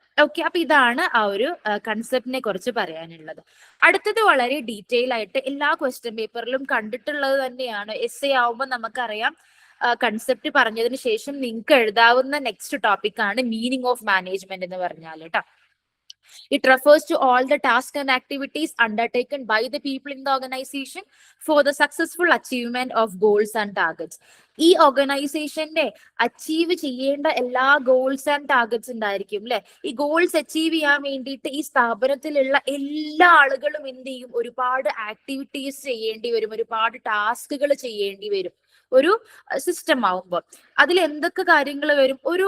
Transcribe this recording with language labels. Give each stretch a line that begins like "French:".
Malayalam: Okay, അപ്പൊ ഇതാണ് ആ ഒരു കൺസെപ്റ്റിനെ കുറിച്ച് പറയാനുള്ളത്. അടുത്തത് വളരെ ഡീറ്റെയിൽ ആയിട്ട് എല്ലാ ക്വസ്റ്റ്യൻ പേപ്പറിലും കണ്ടിട്ടുള്ളത് തന്നെയാണ്. എസ്സേ ആവുമ്പോൾ നമുക്കറിയാം കൺസെപ്റ്റ് പറഞ്ഞതിന് ശേഷം നിങ്ങൾക്ക് എഴുതാവുന്ന നെക്സ്റ്റ് ടോപ്പിക് ആണ് മീനിങ് ഓഫ് മാനേജ്മെന്റ് എന്ന് പറഞ്ഞാൽ കേട്ടോ.
English: It refers to all the tasks and activities undertaken by the people in the organization for the successful achievement of goals and targets.
Malayalam: ഈ ഓർഗനൈസേഷന്റെ അച്ചീവ് ചെയ്യേണ്ട എല്ലാ ഗോൾസ് ആൻഡ് ടാർഗറ്റ്സ് ഉണ്ടായിരിക്കും അല്ലെ. ഈ ഗോൾസ് അച്ചീവ് ചെയ്യാൻ വേണ്ടിയിട്ട് ഈ സ്ഥാപനത്തിലുള്ള എല്ലാ ആളുകളും എന്ത് ചെയ്യും? ഒരുപാട് ആക്ടിവിറ്റീസ് ചെയ്യേണ്ടി വരും, ഒരുപാട് ടാസ്കുകൾ ചെയ്യേണ്ടി വരും. ഒരു സിസ്റ്റം ആവുമ്പോൾ അതിൽ എന്തൊക്കെ കാര്യങ്ങൾ വരും?